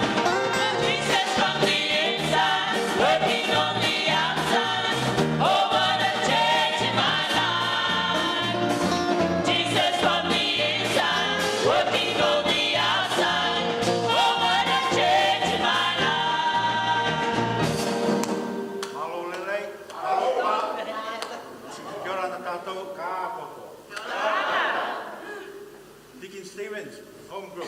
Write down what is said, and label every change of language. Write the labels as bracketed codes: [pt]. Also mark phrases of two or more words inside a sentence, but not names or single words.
[en] Jesus from the inside, working on the outside. Oh, what a change in my life. Jesus from the inside, working on the outside. Oh, what a change in my life. [to] Malo lelei. [mi] Aloha. Kia ora na tātou ka koko. [en] Deacon Stevens, home group.